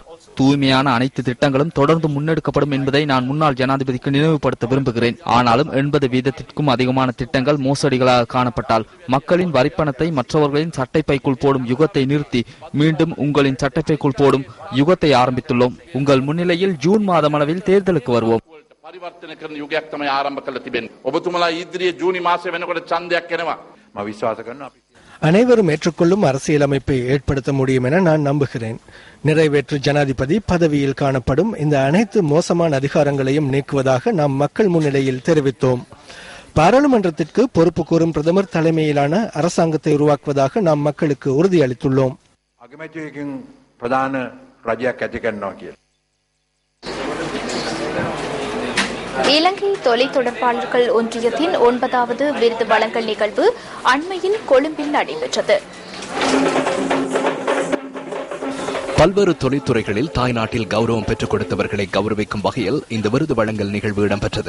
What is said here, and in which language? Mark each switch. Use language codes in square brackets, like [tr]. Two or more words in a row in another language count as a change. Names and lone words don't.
[ta] தூய்மையான அனைத்து திட்டங்களும் தொடர்ந்து முன்னெடுக்கப்படும் என்பதை நான் முன்னாள் ஜனாதிபதிக்கு நினைவுபடுத்த விரும்புகிறேன். ஆனாலும் 80% அதிகமான திட்டங்கள் மோசடிகளாக காணப்பட்டால் மக்களின் வரிப்பணத்தை மற்றவர்களின் சட்டைப்பைக்குள் போடும் யுகத்தை நிறுத்தி மீண்டும் உங்களின் சட்டைப்பைக்குள் போடும் யுகத்தை ஆரம்பித்துள்ளோம். உங்கள் முன்னிலையில் ஜூன் மாதமளவில் தேர்தலுக்கு வருவோம். [si] පරිවර්තන කරන යුගයක් තමයි ආරම්භ කරලා තිබෙන්නේ. ඔබතුමලා ඉදිරියේ ජූනි මාසෙ වෙනකොට ඡන්දයක් එනවා. මම විශ්වාස කරනවා අපි [ta] அனைவரும் ஏற்றுக்கொள்ளும் அரசியலமைப்பை ஏற்படுத்த முடியும் என நான் நம்புகிறேன். நிறைவேற்று ஜனாதிபதி பதவியில் காணப்படும் இந்த அனைத்து மோசமான அதிகாரங்களையும் நீக்குவதாக நாம் மக்கள் முன்னிலையில் தெரிவித்தோம். பாராளுமன்றத்திற்கு பொறுப்பு கூறும் பிரதமர் தலைமையிலான அரசாங்கத்தை உருவாக்குவதாக நாம் மக்களுக்கு உறுதியளித்துள்ளோம். [si] අගමැතිවකින් ප්‍රධාන රජයක් ඇති කරනවා කියලා. [ta] இலங்கை தொலைத்தொடர்பாளர்கள் ஒன்றியத்தின் 9வது விருது வழங்கல் நிகழ்வு அண்மையில் கொழும்பில் நடைபெற்றது. பல்வேறு தொழில்துறைகளில் தாய்நாட்டில் கௌரவம் பெற்றுக் கொடுத்தவர்களை கௌரவிக்கும் வகையில் இந்த விருது வழங்கல் நிகழ்வு இடம்பெற்றது.